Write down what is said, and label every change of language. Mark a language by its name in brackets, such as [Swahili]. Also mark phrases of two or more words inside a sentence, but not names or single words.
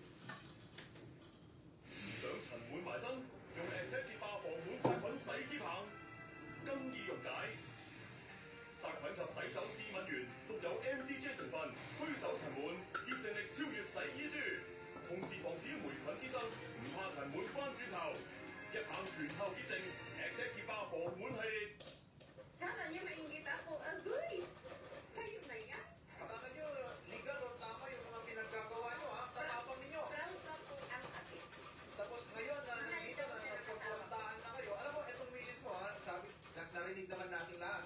[Cantonese] 唔想塵蟎埋身，用 Attack 潔霸防蟎殺菌洗衣棒，更易溶解。殺菌及洗走致敏源，獨有 MDJ 成分，驅走塵蟎，潔淨力超越洗衣書，同時防止霉菌滋生，唔怕塵蟎翻轉頭，一棒全頭潔淨 ，Attack 潔霸防蟎系列。 [Filipino] Kala niya maingit ako. Agoy! Sa'yo na yan. Akala nyo, legal o tama yung mga pinaggagawa nyo, ha? Tatapang ninyo. Proud ka po ang kabit. Tapos ngayon, nandito na nagpagpuntaan na kayo. Alam mo, itong misis mo, ha? Sabi, narinig naman natin lahat.